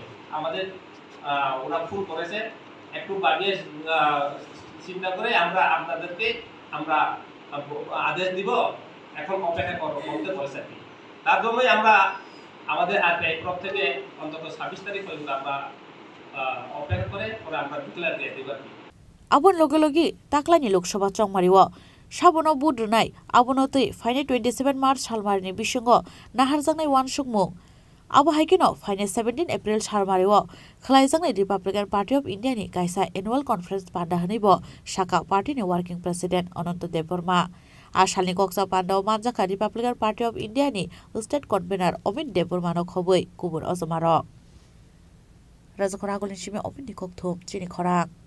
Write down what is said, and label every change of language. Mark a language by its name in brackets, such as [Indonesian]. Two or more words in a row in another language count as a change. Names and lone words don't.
[Bangla] আমাদের ওরা ফুল করেছে, একটু বাড়িয়ে চিন্তা করে আমরা আপনাদেরকে আমরা আদেশ দিব, এখন অপেক্ষা করতে বলেছে। তার জন্যই আমরা আমাদের আরপিআই তরফ থেকে অন্তত 26 তারিখ পর্যন্ত আমরা অপেক্ষা করে আমরা ডিক্লেয়ার দিয়ে দেব। [Kok Borok] আবন লগে লগে তাকলানি লোকসভা চংমারিও সাবনো বুদ্রনাय আবনতै फाइने 27 मार्च सालमारिनि बिसंग नाहारजांनाय वानसुंमुं आबो हाइकेनो फाइने 17 एप्रिल सालमारिओ खलायजांनाय रिपाब्लिकान पार्टी अफ इंडियानि कायसा [English] annual conference [Kok Borok] बान्दा होनैबो साका पार्टीनि [English] working president [Kok Borok] अनंत देबबर्मा आसालनि कक्सा पान्डाव मानजाखा रिपाब्लिकान पार्टी अफ इंडियानि [English] state convener [Kok Borok] अमित देबबर्मानो खबै गुबुन अजमारो राजखर आगलनि सिमे अमितनि कक्थुम चिनि खरां